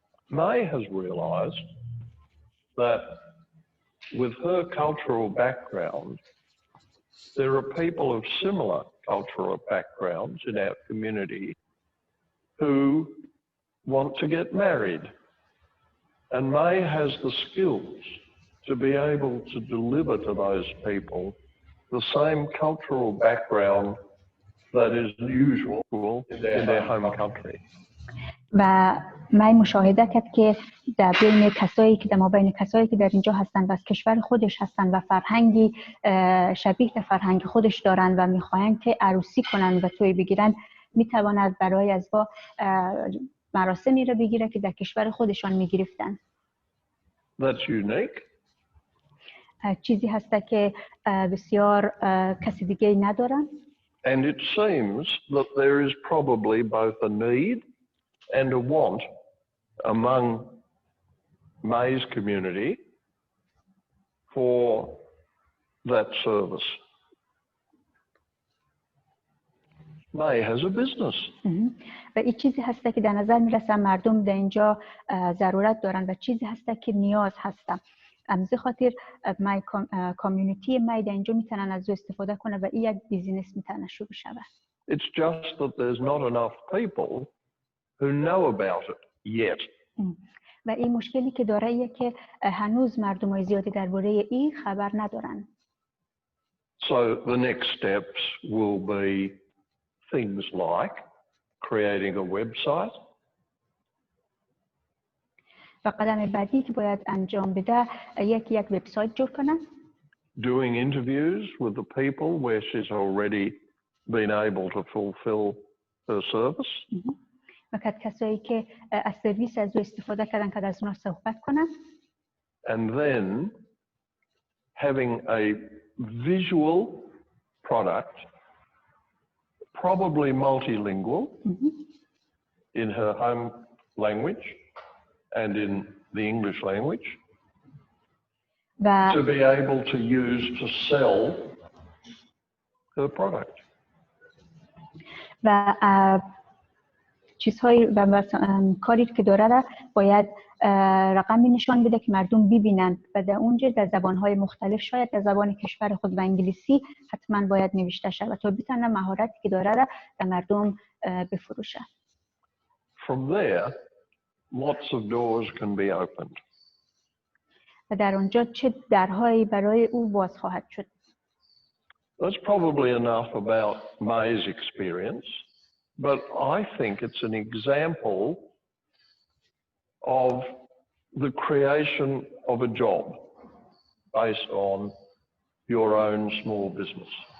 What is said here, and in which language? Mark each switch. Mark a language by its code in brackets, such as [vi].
[en] May has realized that with her cultural background, there are people of similar cultural backgrounds in our community who want to get married. And May has the skills to be able to deliver to those people the same cultural background that is usual in their home country. [fa] و من مشاهده کرد که در بین کسایی که در اینجا هستن و از کشور خودش هستن و فرهنگی شبیه به فرهنگ خودش دارن و میخواین که عروسی کنن و توی بگیرن، میتواند برای ازدواج مراسمی رو بگیره که در کشور خودشان میگرفتن. [en] That's unique. [fa] چیزی هسته که بسیار کسی دیگه ندارن. [en] And it seems that there is probably both a need and a want among May's community for that service. May has a business. [fa] و این چیزی هسته که در نظر میرسه مردم در اینجا ضرورت دارن و چیزی هسته که نیاز هسته. امزی خاطر مای کامیونیتی مای در اینجا میتونن از او استفاده کنه و این یک بیزینس میتونه شروع شود. [en] It's just that there's not enough people who know about it yet. [fa] و این مشکلی که داره ایه که هنوز مردمای زیادی درباره این خبر ندارن. [en] So the next steps will be things like creating a website. [fa] و قدم بعدی که باید انجام بده یک وبسایت جور کنه. [en] Doing interviews with the people where she's already been able to fulfill her service. [fa] و کسایی که از سرویس از او استفاده کردن که از اونها صحبت کنن. [en] And then having a visual product, probably multilingual in her home language and in the English language, to be able to use to sell her product. [fa] و چیزهایی و کاری که داره را باید رقمی نشان بده که مردم ببینن و در اونجا در زبانهای مختلف، شاید در زبان کشور خود و انگلیسی حتما باید نوشته شود تا بتونه مهارتی که داره را در مردم بفروشه. [en] From there, lots of doors can be opened. [fa] و در اونجا چه درهایی برای او باز خواهد شد. [en] That's probably enough about May's experience, but I think it's an example of the creation of a job based on your own small business.